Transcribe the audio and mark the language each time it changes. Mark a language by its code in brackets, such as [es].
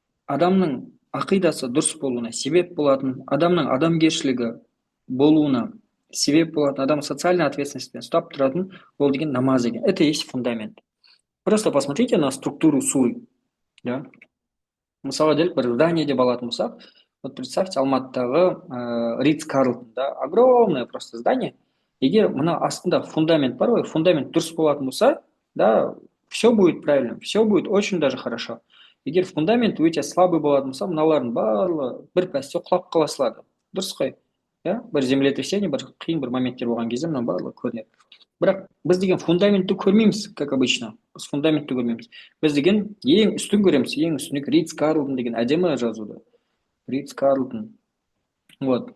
[kk] Адамның ақидасы дұрыс болуына себеп болатын, адамның адамгершілігі болуына себеп болатын, адам социальной ответственностьпен ұстап тұратын ол деген намаз екен. [ru] Это и есть фундамент. Просто посмотрите на структуру суры. Да? [kk] Мысалға делік бір здание деп алатын болсақ, [ru] вот представьте, [kk] Алматыдағы Ридс Карлтон, да, [ru] огромное просто здание. [kk] Егер мына астында фундамент бар ғой, фундамент дұрыс болатын болса, да, [ru] все будет правильно, все будет очень даже хорошо. [kk] Егер фундамент өте слабый болатын болса, мыналардың барлығы бір пәсте құлап қала салады. Дұрыс қой? [de] Ja? [kk] Бір землетрясение, бір қиын бір моменттер болған кезде мына барлығы көрінеді. Бірақ біз деген фундаментті көрмейміз, [ru] как обычно. [kk] Біз фундаментті көрмейміз. Біз деген ең үстін көреміз, ең үстіне Ридс Карлтон деген әдемі жазуды. Ридс Карлтон. Вот.